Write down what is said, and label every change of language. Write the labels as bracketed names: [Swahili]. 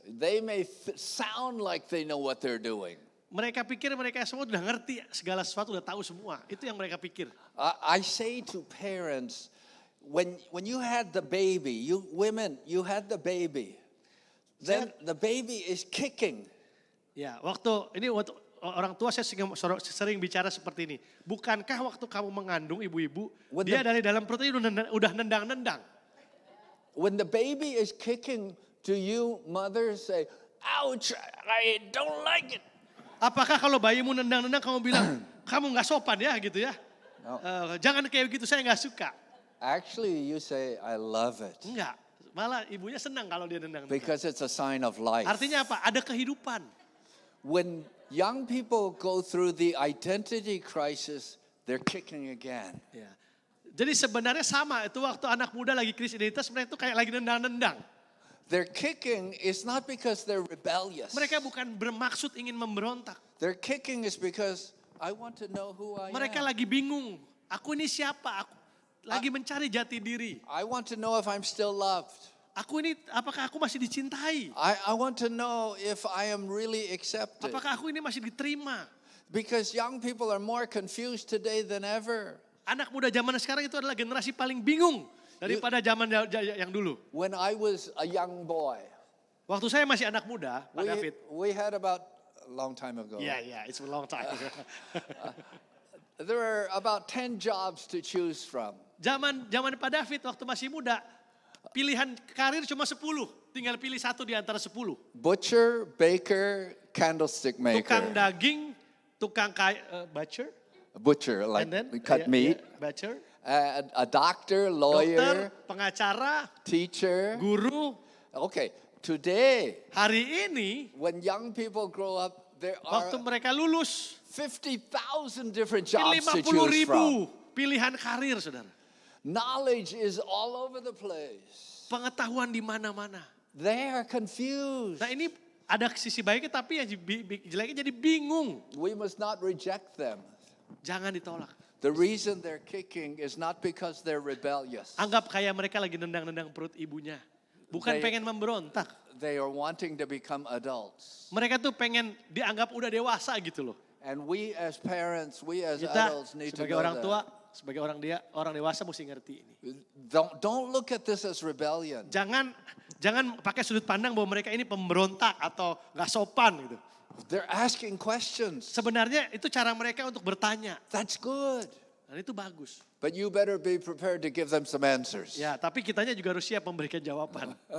[English] They may sound like they know what they're doing. [Indonesian] Mereka pikir mereka semua udah ngerti segala sesuatu, udah tahu semua. Itu yang mereka pikir. [English] I say to parents, when you had the baby, you women, you had the baby. Then the baby is kicking. [Indonesian] Ya, waktu orang tua saya sering bicara seperti ini. Bukankah waktu kamu mengandung ibu-ibu, dia dari dalam perutnya udah nendang-nendang. [English] When the baby is kicking, do you mothers say, ouch, I don't like it? [Indonesian] Apakah kalau bayimu nendang-nendang kamu bilang, kamu gak sopan ya gitu ya? [English] No. [Indonesian] Jangan kayak begitu, saya gak suka. [English] Actually, you say, I love it. [Indonesian] Enggak, malah ibunya senang kalau dia nendang-nendang. [English] Because it's a sign of life. [Indonesian] Artinya apa? Ada kehidupan. [English] When young people go through the identity crisis, they're kicking again. [Indonesian] Ya. Jadi sebenarnya sama, itu waktu anak muda lagi krisis identitas, mereka itu kayak lagi nendang-nendang. [English] They're kicking is not because they're rebellious. [Indonesian] Mereka bukan bermaksud ingin memberontak. [English] They're kicking is because I want to know who I [Indonesian] Mereka [English] am. [Indonesian] lagi bingung. Aku ini siapa? Aku lagi mencari jati diri. [English] I want to know if I'm still loved. [Indonesian] Aku ini apakah aku masih dicintai? [English] I want to know if I am really accepted. [Indonesian] Apakah aku ini masih diterima? [English] Because young people are more confused today than ever. [Indonesian] Anak muda zaman sekarang itu adalah generasi paling bingung daripada zaman yang dulu. [English] When I was a young boy, [Indonesian] Waktu saya masih anak muda, Pak David. [English] we had about a long time ago. Yeah, it's a long time. There were about 10 jobs to choose from. [Indonesian] Zaman Pak David waktu masih muda, pilihan karir cuma 10. Tinggal pilih satu di antara 10. [English] Butcher, baker, candlestick [Indonesian] Tukang daging, tukang butcher, [English] Butcher, like and then cut meat. butcher, A doctor, [Indonesian] dokter, [English] lawyer, [Indonesian] pengacara, [English] teacher. [Indonesian] guru. [English] Okay, today, [Indonesian] Hari ini, [English] when young people grow up, there are [Indonesian] waktu mereka lulus, [English] 50,000 different [Indonesian] mungkin [English] jobs to choose [Indonesian] ribu [English] from. [Indonesian] pilihan karir, saudara. [English] Knowledge is all over the place. [Indonesian] Pengetahuan di mana-mana. [English] They are confused. [Indonesian] Nah ini ada sisi baiknya tapi yang jeleknya jadi bingung. [English] We must not reject them. [Indonesian] Jangan ditolak. [English] The reason they're kicking is not because they're rebellious. [Indonesian] Anggap kayak mereka lagi nendang-nendang perut ibunya. Bukan pengen memberontak. [English] They are wanting to become adults. [Indonesian] Mereka tuh pengen dianggap udah dewasa gitu loh. [English] And we as parents, we as [Indonesian] Kita [English] adults need to [Indonesian] sebagai orang [English] that. [Indonesian] tua, sebagai orang dewasa mesti ngerti ini. [English] Don't look at this as rebellion. [Indonesian] Jangan pakai sudut pandang bahwa mereka ini pemberontak atau nggak sopan gitu. [English] They're asking questions. [Indonesian] Sebenarnya itu cara mereka untuk bertanya. [English] That's good. [Indonesian] Dan itu bagus. [English] But you better be prepared to give them some answers. [Indonesian] Ya, tapi kitanya juga harus siap memberikan jawaban.